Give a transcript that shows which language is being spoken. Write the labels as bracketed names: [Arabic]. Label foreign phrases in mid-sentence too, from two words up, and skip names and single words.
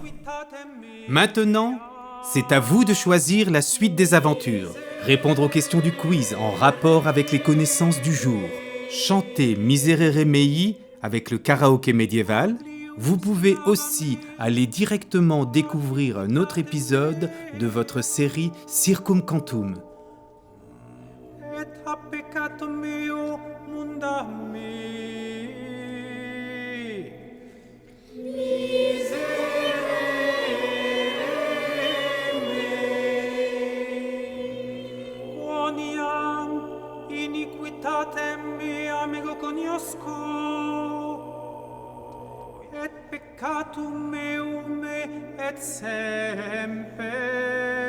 [French] Maintenant, c'est à vous de choisir la suite des aventures. Répondre aux questions du quiz en rapport avec les connaissances du jour. Chanter Miserere Mei avec le karaoké médiéval. Vous pouvez aussi aller directement découvrir un autre épisode de votre série Circum Cantum. [Latin] Et peccatum meo munda me. Quoniam iniquitatem meam ego cognosco, et peccatum meum et semper